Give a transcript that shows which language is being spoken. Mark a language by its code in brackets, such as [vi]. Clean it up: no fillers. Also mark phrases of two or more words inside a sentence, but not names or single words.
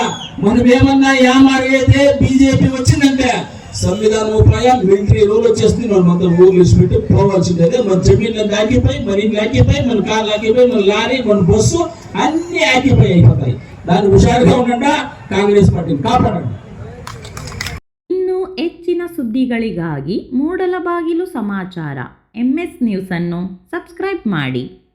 [te] మనం ఏమన్నా యామారైతే బీజేపీ వచ్చిందంటే సంవిధానం ఉపాయం మిలిటరీ రూల్ వచ్చేస్తుంది. మనం అంతా ఊర్లు పెట్టి పోవాల్సిందే. మన జమీన్లు ఆగిపోయి, మన ఇంట్లో ఆగిపోయి, మన కార్లు ఆగిపోయి, మన లారీ, మన బస్సు అన్ని ఆగిపోయి అయిపోతాయి. దాన్ని హుషారుగా ఉండండి. కాంగ్రెస్ పార్టీని కాపాడండి. [kn] ಇನ್ನು ಹೆಚ್ಚಿನ ಸುದ್ದಿಗಳಿಗಾಗಿ ಮೂಡಲಬಾಗಿಲು ಸಮಾಚಾರ MS ನ್ಯೂಸ್ ಅನ್ನು ಸಬ್ಸ್ಕ್ರೈಬ್ ಮಾಡಿ.